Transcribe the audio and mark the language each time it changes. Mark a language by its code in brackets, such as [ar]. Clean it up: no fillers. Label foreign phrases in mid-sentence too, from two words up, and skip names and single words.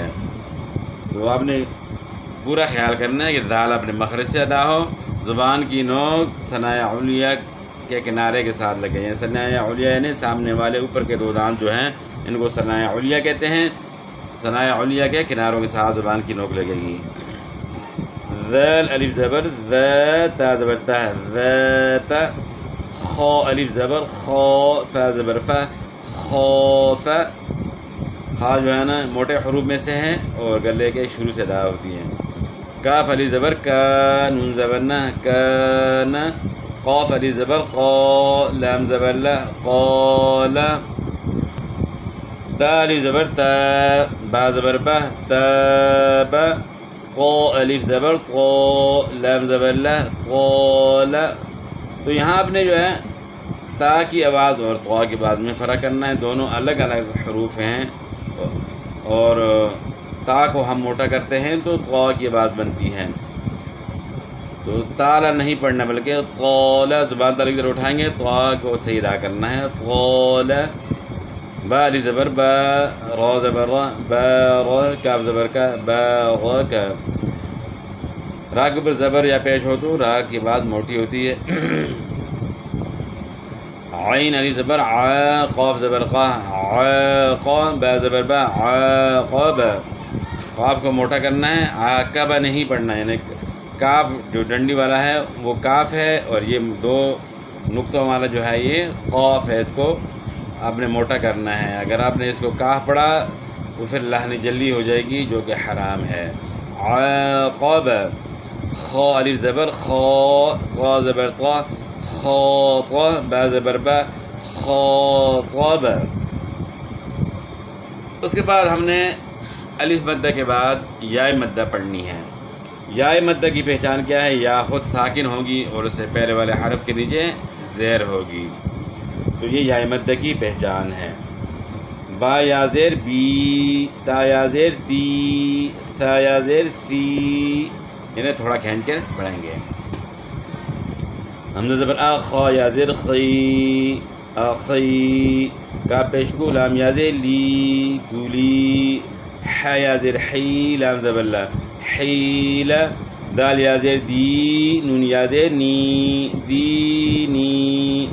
[ur] تو آپ نے پورا خیال کرنا ہے کہ ذال اپنے مخرج سے ادا ہو، زبان کی نوک ثنایا علیہ کے کنارے کے ساتھ لگے۔ یعنی ثنایا علیہ یعنی سامنے والے اوپر کے 2 دانت جو ہیں ان کو ثنایا علیہ کہتے ہیں۔ ثنایا علیہ کے کناروں کے ساتھ زبان کی نوک لگے گی۔ ذال الف زبر ذا، تا زبر تا، ذاتا۔ خا الف زبر خا، فا زبر فا، خوفا۔ خا جو ہے نا موٹے حروف میں سے ہیں اور گلے کے شروع سے ادا ہوتی ہیں۔ کاف الف زبر کا، نون زبر نا، کانا۔ قاف الف زبر قا، لام زبر لا، قالا۔ تا الف زبر تا، با زبر با، تابا۔ قا الف زبر قا، لام زبر لا، قالا۔ تو یہاں آپ نے جو ہے تا کی آواز اور طا کی آواز میں فرق کرنا ہے۔ دونوں الگ الگ حروف ہیں، اور تا کو ہم موٹا کرتے ہیں تو طا کی آواز بنتی ہے۔ تو تالا نہیں پڑھنا بلکہ قالا، زبان تالا کی طرف اٹھائیں گے، طا کو صحیح ادا کرنا ہے۔ قالا۔ با الف زبر با، را زبر را، با را۔ کاف زبر کا، با را کا۔ را کے اوپر زبر یا پیش ہو تو را کی آواز موٹی ہوتی ہے۔ عین الف زبر عا، قاف زبر قا، عاقا۔ با زبر با، عاقبا۔ قاف کو موٹا کرنا ہے، عاقبہ نہیں پڑھنا ہے۔ یعنی کاف جو ڈنڈی والا ہے وہ کاف ہے، اور یہ 2 نقطوں والا جو ہے یہ قاف ہے۔ اس کو آپ نے موٹا کرنا ہے۔ اگر آپ نے اس کو کاف پڑھا تو پھر لحن جلی ہو جائے گی، جو کہ حرام ہے۔ عاقبہ۔ خا الف زبر خا، قا زبر قا، خاطا۔ با زبر با، خاطبا۔ اس کے بعد ہم نے الف مدہ کے بعد یا مدہ پڑھنی ہے۔ یا مدہ کی پہچان کیا ہے؟ یا خود ساکن ہوگی اور اس سے پہلے والے حرف کے نیچے زیر ہوگی، تو یہ یا مدہ کی پہچان ہے۔ با یا زیر بی، تا یا زیر تی، ثا یا زیر ثی۔ انہیں تھوڑا کھینچ کر پڑھیں گے۔ حمزہ زبر آ، خا یا زیر خی، اخی۔ کا پیش کو، لام یا زیر لی، کولی۔ حا یا زیر حی لام زبر لا حیل دال یا زیر دی نون یا زیر نی دینی.